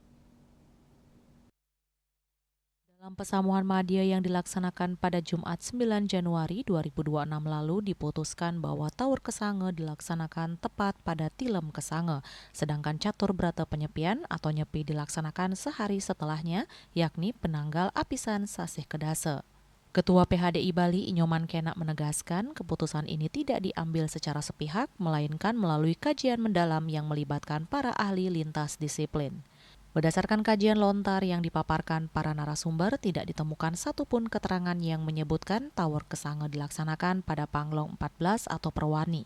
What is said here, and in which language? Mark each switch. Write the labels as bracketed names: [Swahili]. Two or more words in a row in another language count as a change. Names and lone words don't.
[Indonesian] Dalam pesamuan media yang dilaksanakan pada Jumat 9 Januari 2026 lalu diputuskan bahwa Taur Kesanga dilaksanakan tepat pada Tilem Kesanga, sedangkan Catur Brata Penyepian atau Nyepi dilaksanakan sehari setelahnya, yakni penanggal Apisan Sasih Kedasa. Ketua PHDI Bali Inyoman Kenak menegaskan keputusan ini tidak diambil secara sepihak, melainkan melalui kajian mendalam yang melibatkan para ahli lintas disiplin. Berdasarkan kajian lontar yang dipaparkan para narasumber, tidak ditemukan satupun keterangan yang menyebutkan Taur Kesanga dilaksanakan pada Panglong 14 atau Perwani.